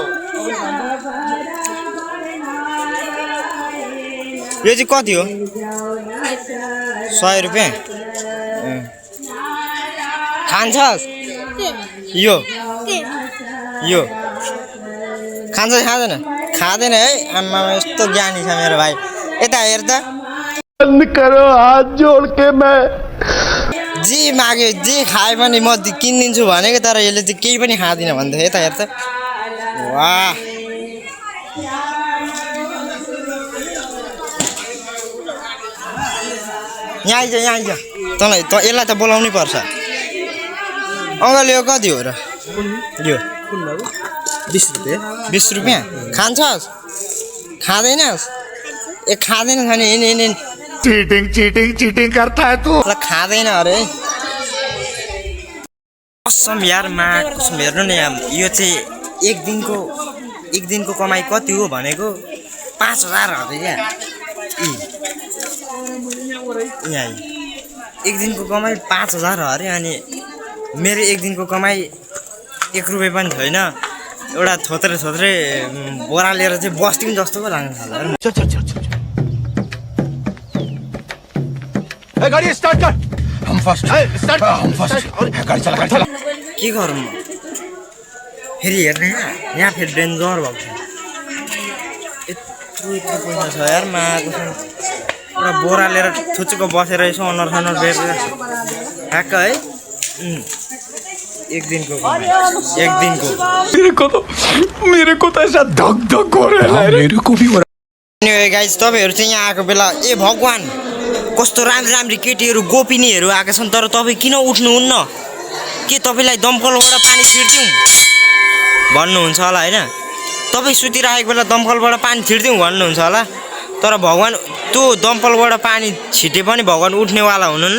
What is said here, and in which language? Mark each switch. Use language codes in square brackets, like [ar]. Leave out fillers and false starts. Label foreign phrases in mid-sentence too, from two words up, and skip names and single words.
[ne] यो चाहिँ कति हो 100 रुपैयाँ खान्छस् यो खान्छस् खाँदैन है आमा यस्तो ज्ञानी छ मेरो भाइ यता हेर त [hi] करो हाथ जोड़ के मैं [ne] जे माग्यो जे खाए पनि म किनिदिन्छु भनेको तर यसले चाहिँ केही पनि खाँदिन भन्दै यता हेर त वाह यहाँ आइज तँलाई त यसलाई त बोलाउनै पर्छ अङ्कल यो कति हो र यो 20 रुपैयाँ खान्छस् खाँदैनस् ए खाँदैन भने हिँड [hi] चीटिंग करता है तू [ne] ल खाँदैन अरे कसम यार मा कसम हेर्नु नि यो चाहिँ एक दिनको कमाइ कति हो भनेको 5000 हो क्या यहाँ एक दिनको कमाइ 5000 हो अरे अनि मेरो एक दिनको कमाइ 1 रुपैयाँ पनि छैन एउटा थोत्रे बोरा लिएर चाहिँ बस्टिङ जस्तो पो लाग्छ [hi] गाड़ी स्टार्ट कर हम फर्स्ट गाड़ी चला [ne] के गरौँ म फेरि हेर्ने यहाँ फेरि डेन्जर भएको छ यत्रो पैसा छ यार माको एउटा बोरा लिएर छुच्चुको बसेर यसो अनुहार बेरेर ठ्याक्क है एक दिनको [hi] मेरे को तो ऐसा धक हो रहा है मेरे को भी [ne] गाइस तपाईहरु चाहिँ यहाँ आएको बेला ए भगवान कस्तो राम्री केटीहरु गोपिनीहरु आएका छन् तर तपाई किन उठ्नुहुन्न के तपाईलाई दमकलबाट पानी छिर्दिउँ भन्नुहुन्छ होला हैन तपाई सुतिरहेको बेला दमकलबाट पानी छिर्दिउँ भन्नुहुन्छ होला तर भगवान त्यो दम्पलबाट पानी छिटे पनि भगवान उठ्नेवाला हुनुहुन्न।